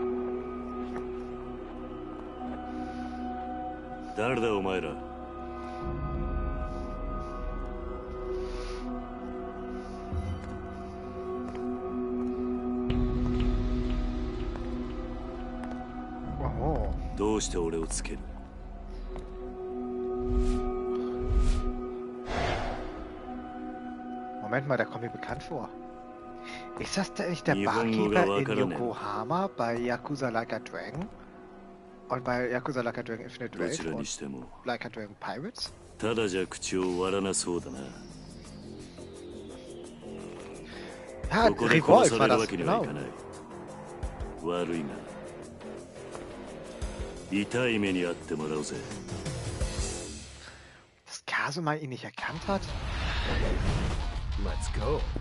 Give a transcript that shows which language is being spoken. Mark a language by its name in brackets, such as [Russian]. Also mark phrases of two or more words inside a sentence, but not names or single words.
[Japanese] 誰だお前ら。 Oh. どうして俺をつける？ [German] Moment mal, der kommt mir bekannt vor. Ist das denn nicht der Barkeeper in Yokohama bei Yakuza Like a Dragon? Und bei Yakuza Like a Dragon Infinite Rage und Like a Dragon Pirates? [Japanese] ただじゃ口を割らなそうだな。 [German] Ja, [Japanese] ここで殺 Revolve さ [German] war [Japanese] れる [German] das, [Japanese] わけには [German] genau. [Japanese] いかない。悪いな。痛い目に遭ってもらうぜ。 [German] Dass Kazuma ihn nicht erkannt hat? [English] Let's go.